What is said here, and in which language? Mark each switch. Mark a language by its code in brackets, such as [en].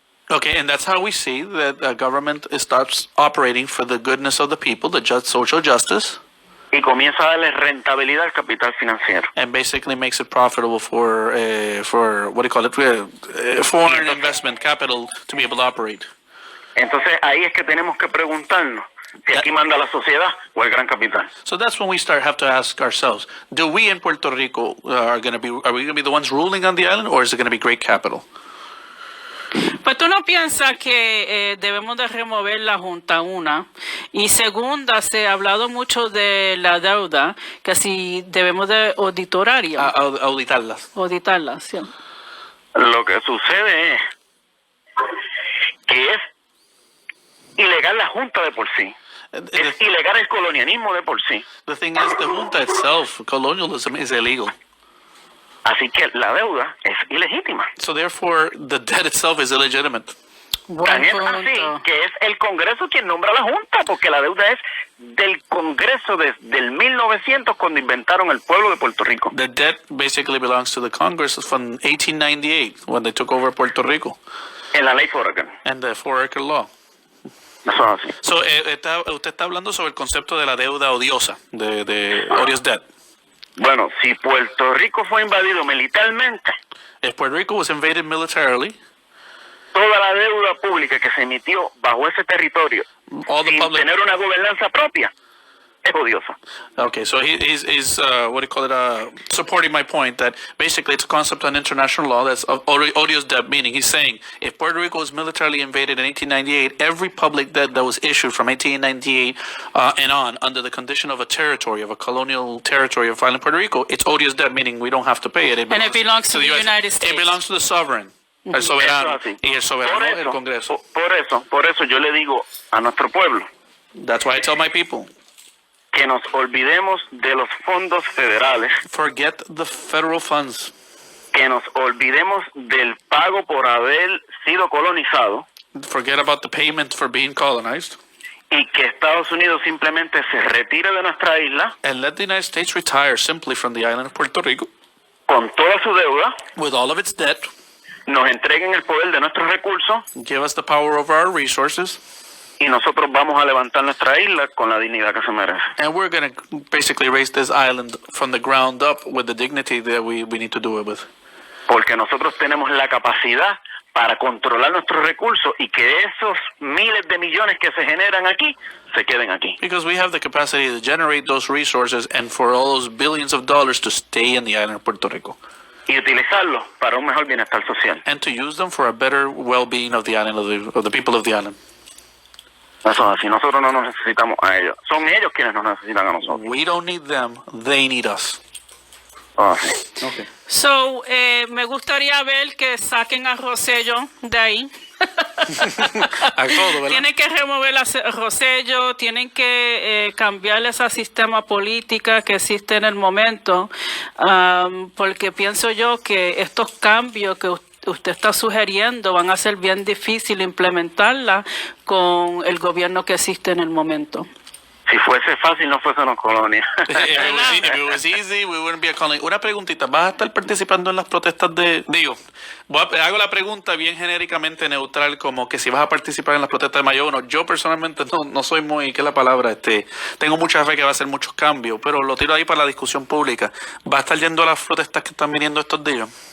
[en] Okay, and that's how we see that the government stops operating for the goodness of the people, the social justice, [es] Y comienza a darle rentabilidad al capital financiero. [en] and basically makes it profitable for what do you call it, foreign investment capital to be able to operate. [es] Entonces ahí es que tenemos que preguntarnos si aquí manda la sociedad o el gran capital. [en] So that's when we have to ask ourselves: do we in Puerto Rico are we going to be the ones ruling on the island, or is it going to be great capital? [es] Pues tú no piensas que debemos de remover la Junta, una. Y segunda, se ha hablado mucho de la deuda, que si debemos de auditarla, sí. Lo que sucede es que es ilegal la Junta de por sí. Es ilegal el colonialismo de por sí. [en] The thing is, the junta itself, colonialism, is illegal. [es] Así que la deuda es ilegítima. [en] So therefore, the debt itself is illegitimate. [es] Tan es así que es el Congreso quien nombra la Junta, porque la deuda es del Congreso desde el 1900, cuando inventaron el pueblo de Puerto Rico. [en] The debt basically belongs to the Congress from 1898, when they took over Puerto Rico. [es] En la ley Foraker. [en] And the Foraker Law. [es] Eso es así. So, usted está hablando sobre el concepto de la deuda odiosa, de odious debt. Bueno, si Puerto Rico fue invadido militarmente, [en] if Puerto Rico was invaded militarily, [es] toda la deuda pública que se emitió bajo ese territorio, sin tener una gobernanza propia, es odiosa. [en] Okay, so he's what do you call it? Supporting my point that basically it's a concept on international law that's of odious debt, meaning he's saying if Puerto Rico was militarily invaded in 1898, every public debt that was issued from 1898 and on under the condition of a territory, of a colonial territory of island Puerto Rico, it's odious debt, meaning we don't have to pay it. And it belongs to the United States. It belongs to the sovereign. [es] El soberano. Y el soberano, el Congreso. Por eso yo le digo a nuestro pueblo. [en] That's why I tell my people. [es] Que nos olvidemos de los fondos federales. [en] Forget the federal funds. [es] Que nos olvidemos del pago por haber sido colonizado. [en] Forget about the payment for being colonized. [es] Y que Estados Unidos simplemente se retire de nuestra isla. [en] And let the United States retire simply from the island of Puerto Rico. [es] Con toda su deuda. [en] With all of its debt. [es] Nos entreguen el poder de nuestros recursos. [en] Give us the power over our resources. [es] Y nosotros vamos a levantar nuestra isla con la dignidad que se merece. [en] And we're going to basically raise this island from the ground up with the dignity that we need to do it with. [es] Porque nosotros tenemos la capacidad para controlar nuestros recursos y que esos miles de millones que se generan aquí se queden aquí. [en] Because we have the capacity to generate those resources and for all those billions of dollars to stay in the island of Puerto Rico. [es] Y utilizarlos para un mejor bienestar social. [en] And to use them for a better well-being of the island, of the people of the island. [es] Eso es así, nosotros no nos necesitamos a ellos. Son ellos quienes nos necesitan a nosotros. [en] We don't need them, they need us. [es] Sí. [en] Okay. [es] So, me gustaría ver que saquen a Rosselló de ahí. A todo, ¿verdad? Tienen que remover a Rosselló, tienen que cambiar ese sistema político que existe en el momento, porque pienso yo que estos cambios que usted está sugiriendo van a ser bien difícil implementarla con el gobierno que existe en el momento. Si fuese fácil, no fuésemos colonia. [en] If it was easy, we wouldn't be a colony. [es] Una preguntita, ¿vas a estar participando en las protestas de... hago la pregunta bien genéricamente neutral, como que si vas a participar en las protestas de Mayo 1. Yo personalmente no soy muy, ¿qué es la palabra? Tengo mucha fe que va a hacer muchos cambios, pero lo tiro ahí para la discusión pública. ¿Va a estar yendo a las protestas que están viniendo estos días?